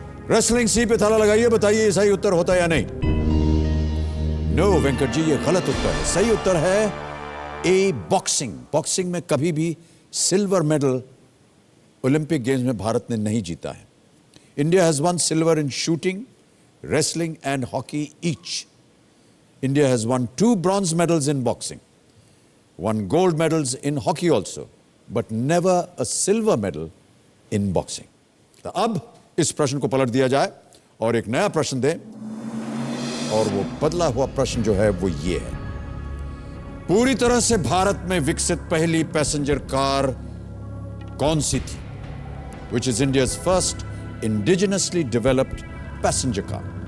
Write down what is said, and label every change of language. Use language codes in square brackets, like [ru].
[hi] Wrestling सी पे ताला लगाइए। बताइए सही उत्तर होता है या नहीं? नो वेंकट जी, ये गलत उत्तर है। सही उत्तर है ए बॉक्सिंग। बॉक्सिंग में कभी भी सिल्वर मेडल ओलंपिक गेम्स में भारत ने नहीं जीता है। [en] India has won silver in shooting, wrestling and hockey each. India has won 2 bronze medals in boxing, 1 gold medals in hockey also, but never a silver medal in boxing. [hi] तो अब इस प्रश्न को पलट दिया जाए और एक नया प्रश्न दें, और वो बदला हुआ प्रश्न जो है वो ये है। पूरी तरह से भारत में विकसित पहली पैसेंजर कार कौन सी थी? [en] Which is India's first indigenously developed passenger car?